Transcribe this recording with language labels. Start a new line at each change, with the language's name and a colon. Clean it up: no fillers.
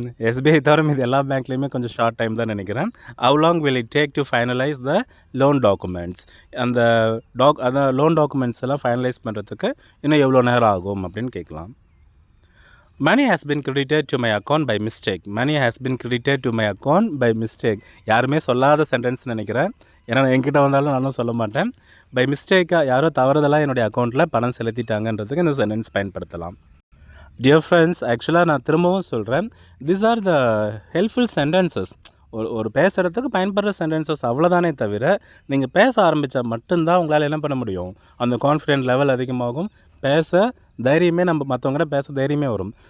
Tamil: SBI தவிர இது எல்லா பேங்க்லேயுமே கொஞ்சம் ஷார்ட் டைம் தான் நினைக்கிறேன்.
English: How long will it take to finalize the loan documents?
Tamil: அந்த லோன் டாக்குமெண்ட்ஸ் எல்லாம் ஃபைனலைஸ் பண்ணுறதுக்கு இன்னும் எவ்வளோ நேரம் ஆகும் அப்படின்னு கேட்கலாம்.
English: Money has been credited to my account by mistake. Money has been credited to my account by mistake.
Tamil: யாருமே சொல்லாத சென்டென்ஸ் நினைக்கிறேன். ஏன்னா என்கிட்ட வந்தாலும் நானும் சொல்ல மாட்டேன். பை மிஸ்டேக்காக யாரோ தவறுதலாக என்னுடைய அக்கௌண்ட்டில் பணம் செலுத்திட்டாங்கன்றதுக்கு இந்த சென்டென்ஸ் பயன்படுத்தலாம். டியர் ஃப்ரெண்ட்ஸ், ஆக்சுவலாக நான் திரும்பவும் சொல்கிறேன்,
English: these are the helpful sentences.
Tamil: ஒரு பேசுகிறதுக்கு பயன்படுற சென்டென்சஸ் அவ்வளோதானே தவிர, நீங்கள் பேச ஆரம்பித்தா மட்டும்தான் உங்களால் என்ன பண்ண முடியும், அந்த கான்ஃபிடென்ட் லெவல் அதிகமாகும், பேச தைரியமே, நம்ம மற்றவங்கள்ட்ட பேச தைரியமே வரும்.